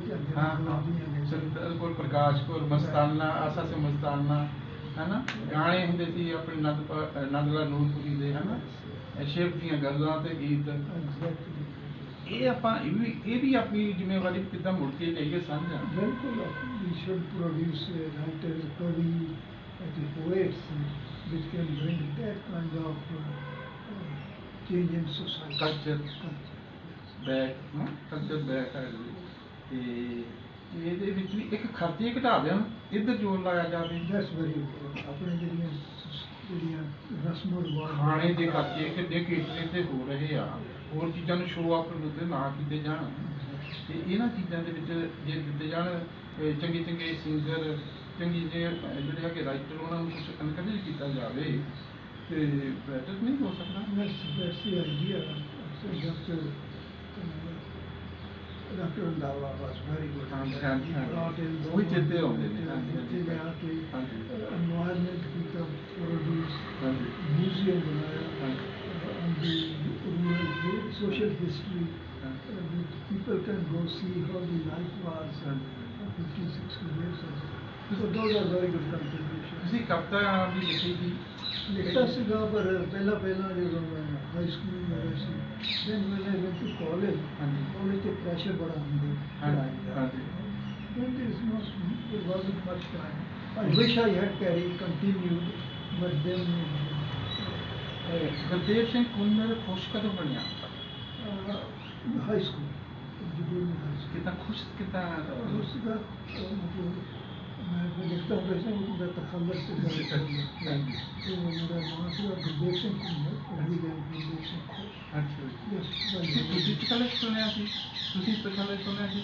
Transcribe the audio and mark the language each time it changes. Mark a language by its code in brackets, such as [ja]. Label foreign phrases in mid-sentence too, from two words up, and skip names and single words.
[pa] ਹਾਂ ਹਾਂ ਸੁਰਿੰਦਰ ਕੌਰ, ਪ੍ਰਕਾਸ਼ ਕੌਰ, ਮਸਤਾਨਾ, ਆਸਾ ਸੇ ਮਸਤਾਨਾ, ਹੈ ਨਾ ਗਾਣੇ ਹੁੰਦੇ ਸੀ ਆਪਣੇ ਨੰਦਲਾਲ ਨੂਰਪੁਰੀ ਦੇ, ਹੈ ਨਾ ਸ਼ਿਵ ਦੀਆਂ ਗੱਲਾਂ ਤੇ ਗੀਤ। ਇਹ ਆਪਾਂ ਇਹ ਵੀ ਆਪਣੀ ਜ਼ਿੰਮੇਵਾਰੀ ਕਿੱਦਾਂ ਮੁੜ ਕੇ ਲਈਏ ਸਮਝਾਂ। [en] ਬਿਲਕੁਲ we should produce writers, kavi, poets which can bring that kind of change in society. culture back [pa] ਹੈ ਤੇ ਇਹਦੇ ਵਿੱਚ ਵੀ ਇੱਕ ਖਰਚੇ ਘਟਾ ਦੇਣ, ਇੱਧਰ ਜ਼ੋਰ ਲਾਇਆ ਜਾਵੇ। [en] That's very important. [pa] ਆਪਣੇ ਜਿਹੜੀਆਂ ਰਸਮੋ ਰਿਵਾਜ ਖਾਣੇ ਦੇ ਖਰਚੇ ਕਿੰਨੇ ਕੇਟਰਿੰਗ ਤੇ ਹੋ ਰਹੇ ਆ, ਹੋਰ ਚੀਜ਼ਾਂ ਨੂੰ [en] show off [pa] ਉੱਤੇ ਨਾ ਕੀਤੇ ਜਾਣ ਤੇ ਇਹਨਾਂ ਚੀਜ਼ਾਂ ਦੇ ਵਿੱਚ ਜੇ ਦਿੱਤੇ ਜਾਣ ਚੰਗੇ ਚੰਗੇ ਸਿੰਗਰ, ਚੰਗੀ ਜਿਹੜੇ ਹੈਗੇ ਰਾਈਟਰ, ਉਹਨਾਂ ਨੂੰ ਕੁਛ ਐਨਕਰੇਜ ਕੀਤਾ ਜਾਵੇ ਤੇ ਬੈਟਰ ਨਹੀਂ ਹੋ ਸਕਦਾ। [en] That's the idea. So Dr. Randhawa was very good. [pa] ਹਾਂਜੀ [en] Brought in [pa] ਉਹੀ ਚੇਤੇ ਆਉਂਦੇ ਨੇ। ਇੱਥੇ ਲਿਆ ਕੇ ਹਾਂਜੀ environment ਕੀਤਾ, produce, ਹਾਂਜੀ museum ਬਣਾਇਆ ਹਾਂਜੀ [en] on the rural social history. People can go see how the life was 50-60 years ago. So those are very good contributions. [pa] ਤੁਸੀਂ ਕਵਿਤਾ ਵੀ ਲਿਖੀ ਸੀ? ਲਿਖਤਾ ਸੀਗਾ ਪਰ ਪਹਿਲਾਂ ਜਦੋਂ ਮੈਂ [en] high school [pa] ਮੇਰਾ ਸੀ, [en] then when I went to college, [pa] ਹਾਂਜੀ college ਤੇ pressure ਬੜਾ ਹੁੰਦਾ ਪੜ੍ਹਾਈ ਦਾ। ਹਾਂਜੀ [en] Then there wasn't much time. I wish I had continued, but then [pa] ਗੁਰਦੇਵ ਸਿੰਘ ਕੁੰਨਰ ਖੁਸ਼ ਕਦੋਂ ਬਣਿਆ? [en] high school, during high school. [pa] ਕਿੱਦਾਂ ਖੁਸ਼ ਕਿੱਦਾਂ? ਉਸਦਾ ਮਤਲਬ ਮੈਂ ਲਿਖਤਾ ਹੁੰਦਾ ਸੀ ਉਹਦਾ ਤਖੱਲਸ ਤੇ ਗੱਲ ਕਰਦਾ। ਤੇ ਮੇਰਾ ਨਾਮ ਸੀ ਗੁਰਦੇਵ ਸਿੰਘ ਕੁੰਨਰ, ਪਹਿਲੀ ਗੱਲ ਗੁਰਦੇਵ ਸਿੰਘ ਖੁਸ਼। ਅੱਛਾ ਜੀ ਤੁਸੀਂ ਤਖੱਲਸ ਸੁਣਿਆ ਸੀ? ਤੁਸੀਂ ਤਖੱਲਸ ਸੁਣਿਆ ਸੀ?